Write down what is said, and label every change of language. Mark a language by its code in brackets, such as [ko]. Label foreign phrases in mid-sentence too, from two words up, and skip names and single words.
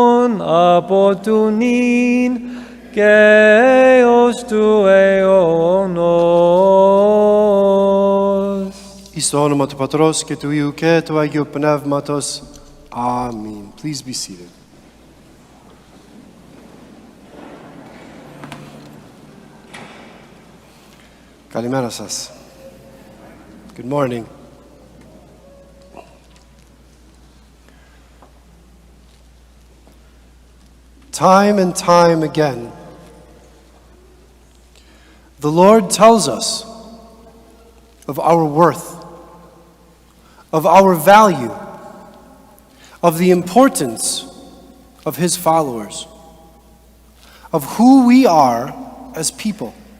[el] αποtunin και ως του αιώνος. Εις το όνομα του Πατρός και του Υιού και του Αγίου Πνεύματος. [en] Amen. Please be seated. [el] Καλημέρα σας. [en] Good morning. Time and time again, the Lord tells us of our worth, of our value, of the importance of His followers, of who we are as people.